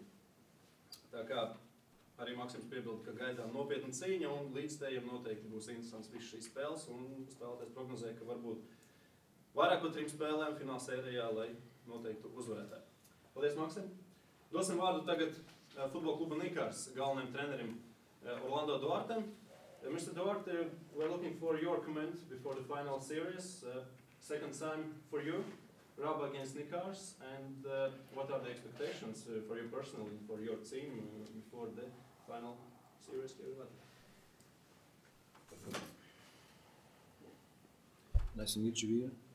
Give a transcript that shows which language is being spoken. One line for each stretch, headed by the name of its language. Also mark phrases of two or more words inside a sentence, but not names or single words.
Latvian: Tā kā arī Maksims piebilda, ka gaidām nopietna cīņa un līdzstējiem noteikti būs interesants viss šīs spēles, un spēlētājs prognozē, ka varbūt vairāk par 3 spēlēm fināla sērijā, lai noteiktu uzvarētāju. Paldies, Maksim! Dosim vārdu tagad futbola kluba Nikars galvenajam trenerim Orlando Duartem.
English: Mr. Duarte, we're looking for your comment before the final series. Second time for you, Raba against Nikars, and what are the expectations for you personally, for your team before the final series here in Latvia? Nice to meet you here.